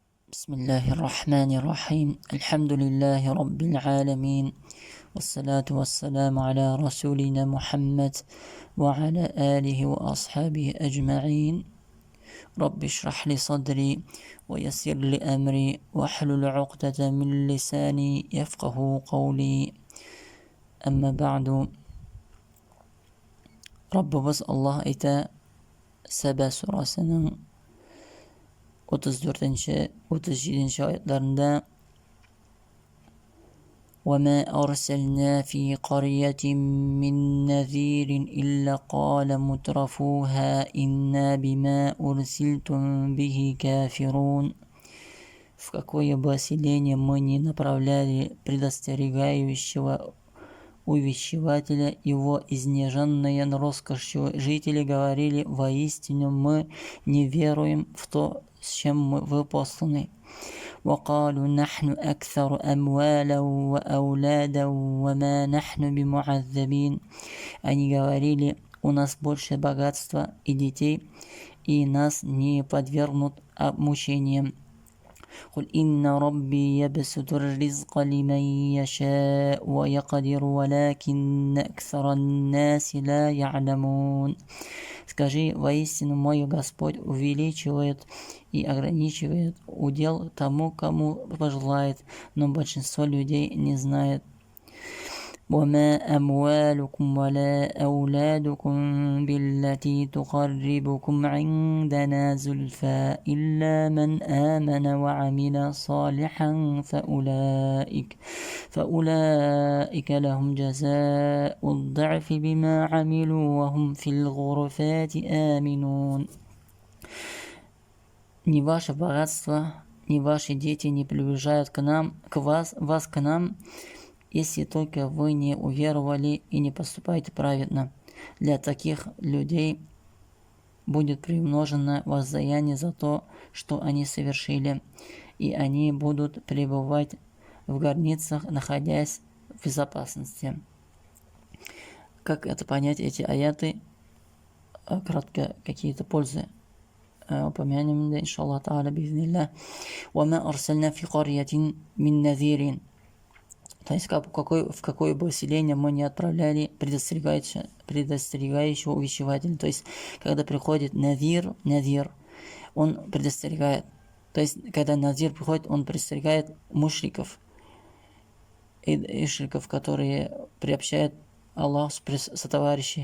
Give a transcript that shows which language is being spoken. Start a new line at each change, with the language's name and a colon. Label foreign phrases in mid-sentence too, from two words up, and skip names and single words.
Arabic: بسم الله الرحمن الرحيم الحمد لله رب العالمين والصلاة والسلام على رسولنا محمد وعلى آله وأصحابه أجمعين. رب اشرح لي صدري ويسر لي أمري واحلل عقدة من لساني يفقه قولي. أما بعد.
Uzbek: Rabbimiz Allah ayta Saba surasining 34-37 oyatlarında
Arabic: وَمَا أَرْسَلْنَا فِي قَرْيَةٍ مِّن نَّذِيرٍ إِلَّا قَالَ مُتْرَفُوهَا إِنَّا بِمَا أُرْسِلْتُم بِهِ كَافِرُونَ.
Russian: В какое бы селение мы не направляли предостерегающего увещевателя, его изнеженные роскошью жители говорили: воистину мы не веруем в то, с чем вы посланы.
Arabic: وقالوا نحن أكثر أموالا وأولادا وما نحن بمعذبين.
Russian: Они говорили: у нас больше богатства и детей, и нас не подвергнут мучениям.
Arabic: قل إن ربي يبسط الرزق لمن يشاء ويقدر ولكن أكثر الناس لا يعلمون.
Russian: Скажи: воистину мой Господь увеличивает и ограничивает удел тому, кому пожелает, но большинство людей не знает.
Arabic: وما أموالكم ولا أولادكم بالتي تقربكم عندنا زلفى إلا من آمن وعمل صالحا فأولئك لهم جزاء الضعف بما عملوا وهم في الغرفات آمنون.
Russian: Ни ваше богатство, ни ваши дети не приближают вас к нам, если только вы не уверовали и не поступаете праведно. Для таких людей будет приумножено воздаяние за то, что они совершили, и они будут пребывать в горницах, находясь в безопасности. Как это понять, эти аяты? Кратко какие-то пользы упомянем,
Arabic: إن شاء الله تعالى بإذن الله. وَمَا أَرْسَلْنَا فِي قَرْيَةٍ مِّن نَّذِيرٍ.
Russian: То есть в какое бы селение мы не отправляли предостерегающего увещевателя. То есть когда приходит надир, он предостерегает. То есть когда надир приходит, он предостерегает мушриков, которые приобщают Аллах сотоварищей.